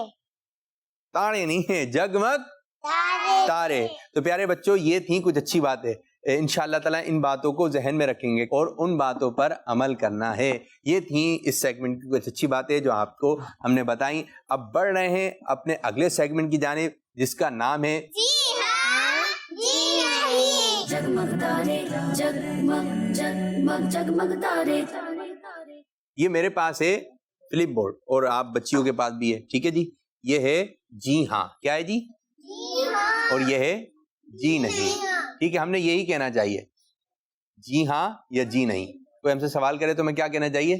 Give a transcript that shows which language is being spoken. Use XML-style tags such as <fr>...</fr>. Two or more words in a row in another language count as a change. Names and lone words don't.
<ur>تارے نہیں ہے، جگمگ تارے. تو پیارے بچوں یہ تھی کچھ اچھی باتیں،</ur> <ar>انشاءاللہ تعالیٰ</ar> <ur>ان باتوں کو ذہن میں رکھیں گے اور ان باتوں پر عمل کرنا ہے. یہ تھیں اس سیگمنٹ کی کچھ اچھی باتیں جو آپ کو ہم نے بتائیں. اب بڑھ رہے ہیں اپنے اگلے سیگمنٹ کی جانب جس کا نام ہے जगमग तारे जगमग जगमग जगमग तारे. یہ میرے پاس ہے فلپ بورڈ اور آپ بچیوں کے پاس بھی ہے. ٹھیک ہے جی. یہ ہے جی ہاں. کیا ہے جی؟ اور یہ ہے جی نہیں. ٹھیک ہے، ہم نے یہی کہنا چاہیے، جی ہاں یا جی نہیں. کوئی ہم سے سوال کرے تو میں کیا کہنا چاہیے؟</ur>